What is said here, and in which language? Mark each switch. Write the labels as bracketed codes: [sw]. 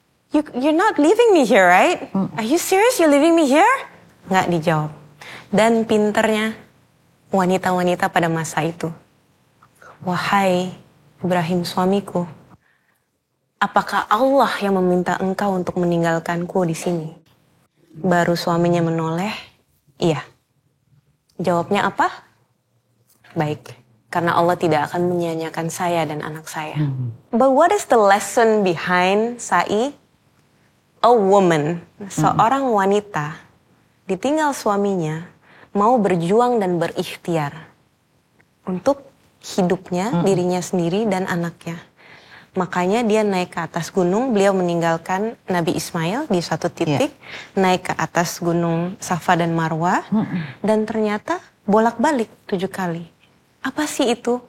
[en] You're not leaving me here, right? Are you serious? You're leaving me here? [id] Nggak dijawab. Dan pinternya wanita-wanita pada masa itu, wahai Ibrahim suamiku, apakah Allah yang meminta engkau untuk meninggalkanku di sini? Baru suaminya menoleh, iya. Jawabnya apa? Baik, karena Allah tidak akan menyia-nyiakan saya dan anak saya. [en] But what is the lesson behind Sa'i? A woman, [id] seorang wanita, ditinggal suaminya, mau berjuang dan berikhtiar untuk hidupnya, dirinya sendiri dan anaknya. Makanya dia naik ke atas gunung, beliau meninggalkan Nabi Ismail di satu titik, naik ke atas gunung Safa dan Marwah, dan ternyata bolak-balik 7 kali. Apa sih itu?